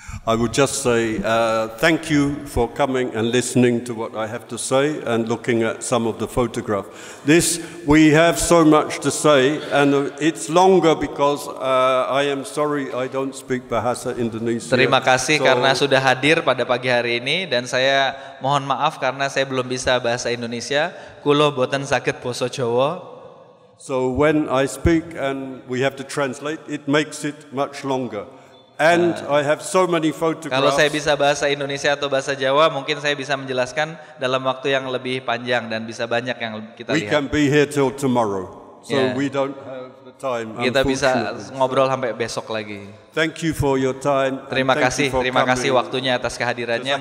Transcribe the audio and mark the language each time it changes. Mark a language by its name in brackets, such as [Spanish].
[English] I would just say thank you for coming and listening to what I have to say and looking at some of the photographs. We have so much to say, and it's longer because I am sorry I don't speak Bahasa Indonesia. [Indonesian] Terima kasih karena sudah hadir pada pagi hari ini, dan saya mohon maaf karena saya belum bisa bahasa Indonesia. [Javanese] Kulo boten saged basa Jawa. [English] So when I speak and we have to translate, it makes it much longer. And I have so many photographs. [Indonesian] Kalau saya bisa bahasa Indonesia atau bahasa Jawa, mungkin saya bisa menjelaskan dalam waktu yang lebih panjang dan bisa banyak yang kita lihat. [English] We can be here till tomorrow, so we don't have the time. [Indonesian] Kita bisa ngobrol sampai besok lagi. [English] Thank you for your time. [Indonesian] Terima kasih waktunya atas kehadirannya.